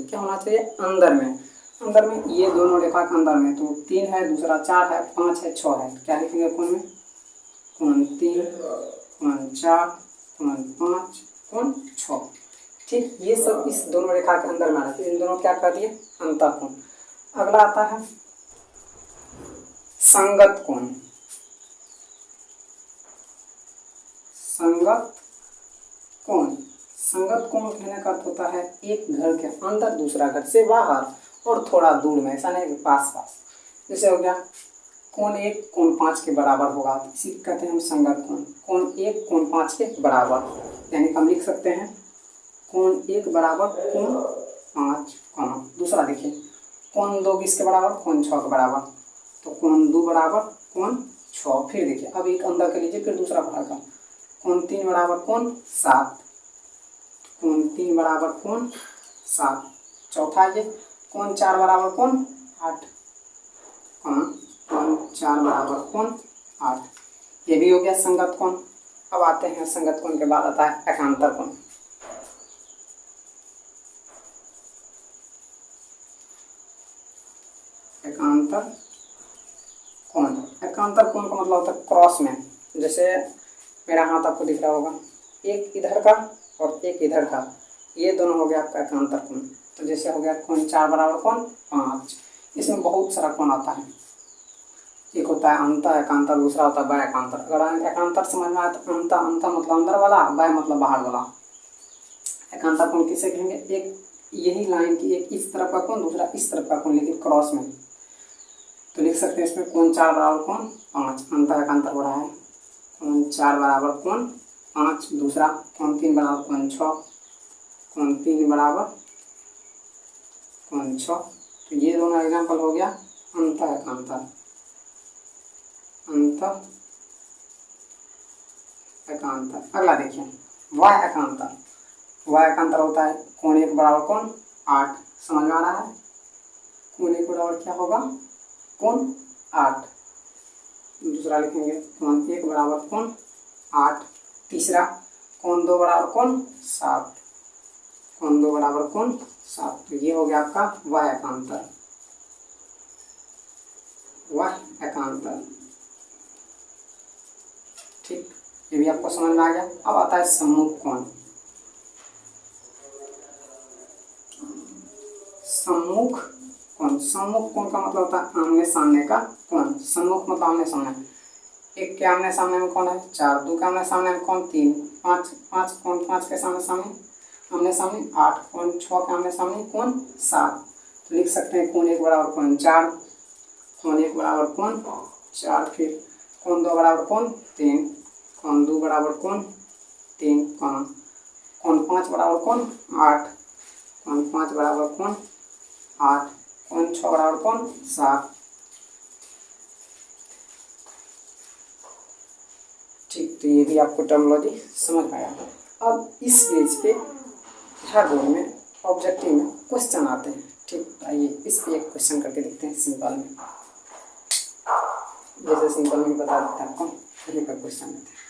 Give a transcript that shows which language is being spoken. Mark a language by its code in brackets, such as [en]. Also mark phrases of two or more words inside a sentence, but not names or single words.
[hi] क्या होना चाहिए, अंदर में। अंदर में ये दोनों रेखा के अंदर में, तो 3 है, दूसरा 4 है, 5 है, 6 है। क्या लिखेंगे कोण में, कोण 3, कोण 4, कोण 5, कोण 6। ठीक, ये सब इस दोनों रेखा के अंदर में आ रहा है। इन दोनों क्या कर दिए, अंतः कोण। अगला आता है संगत कोण। संगत कोण, संगत कोण कहने का अर्थ होता है एक घर के अंदर, दूसरा घर से बाहर और थोड़ा दूर में, ऐसा नहीं पास। जैसे हो गया कोण 1 कोण 5 के बराबर होगा, इसी कहते हैं हम संगत कोण। कोण 1 कोण 5 के बराबर, यानी हम लिख सकते हैं कोण 1 बराबर कोण 5, दूसरा देखिए कोण 2 किसके बराबर, कोण 6 के बराबर, तो कोण 2 बराबर कोण 6। फिर देखिए अब एक अंदर कर लीजिए, फिर दूसरा बाहर का, कोण 3 बराबर कोण 7, कोण 3 बराबर कोण 7। चौथा ये कोण 4 बराबर कोण 8, कोण 4 बराबर कोण 8। ये भी हो गया संगत कोण। अब आते हैं संगत कोण के बाद आता है एकांतर कोण। एकांतर कोण, एकांतर कोण का मतलब होता है क्रॉस में। जैसे मेरा हाथ आपको दिख रहा होगा, एक इधर का और एक इधर का, ये दोनों हो गया आपका एकांतर कोण। तो जैसे हो गया कोण 4 बराबर कोण 5। इसमें बहुत सारा कोण आता है, एक होता है अंत एकांतर, दूसरा होता है बाह्य एकांतर। अगर एकांतर समझ में आए तो अंत मतलब अंदर वाला, बाह्य मतलब बाहर वाला। एकांतर कोण किसे कहेंगे, एक यही लाइन की एक इस तरफ का कोण, दूसरा इस तरफ का कोण, लेकिन क्रॉस में। तो लिख सकते हैं इसमें कोण 4 बराबर कोण 5, अंत एकांतर हो रहा है। कोण 4 बराबर कोण 5, दूसरा कोण 3 बराबर कोण 6, कोण 3 बराबर कोण 6। तो ये दोनों एग्जाम्पल हो गया अंत एकांतर, अंत एकांतर। अगला देखिए वाह्य एकांतर। वाह्य एकांतर होता है कोण 1 बराबर कोण 8, समझ में आ रहा है। कोण 1 बराबर क्या होगा कोण 8। दूसरा लिखेंगे कोण 1 बराबर कोण 8। तीसरा कोण 2 बराबर कोण 7, कोण 2 बराबर कोण 7। तो ये हो गया आपका वाह्य एकांतर, वाह्य एकांतर। ठीक, ये भी आपको समझ में आ गया। अब आता है सम्मुख कोण। सम्मुख कोण, सम्मुख कोण का मतलब होता है आमने सामने का कोण। सम्मुख मतलब आमने सामने, एक के आमने सामने में कौन है 4, 2 के आमने सामने में कौन 3, 5 कोण 5 के सामने आमने सामने 8, कोण 6 के आमने सामने कोण 7। तो लिख सकते हैं कोण 1 बराबर कोण 4, कोण 1 बराबर कोण 4। फिर कोण 2 बराबर कोण 3, कोण 2 बराबर कोण 3, कोण 5 बराबर कोण 8, कोण 5 बराबर कोण 8, कोण 6 बराबर कोण 7। ठीक, तो ये भी आपको टर्मोलॉजी समझ में आया। अब इस पेज पे हर बोर्ड में ऑब्जेक्टिव में क्वेश्चन आते हैं। ठीक, आइए इस पे एक क्वेश्चन करके देखते हैं सिंपल में। जैसे सिंपल में बता देते हैं आपको, यही का क्वेश्चन देते हैं।